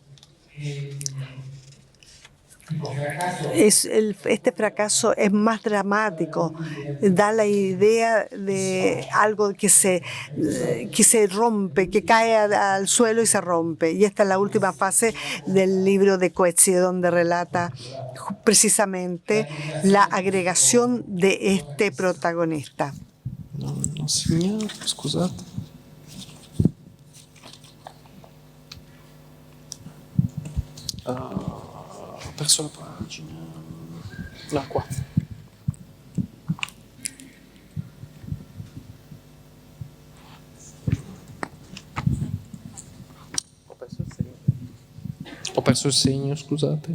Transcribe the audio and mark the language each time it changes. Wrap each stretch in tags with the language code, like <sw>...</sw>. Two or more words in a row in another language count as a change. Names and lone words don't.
<es>Este fracaso es más dramático, da la idea de algo que se rompe, que cae al suelo y se rompe. Y esta es la última fase del libro de Coetzee, donde relata precisamente la agregación de este protagonista.</es> <it>No, signor, scusate. Ho perso la pagina. No, qua. Ho perso il segno, scusate.</it>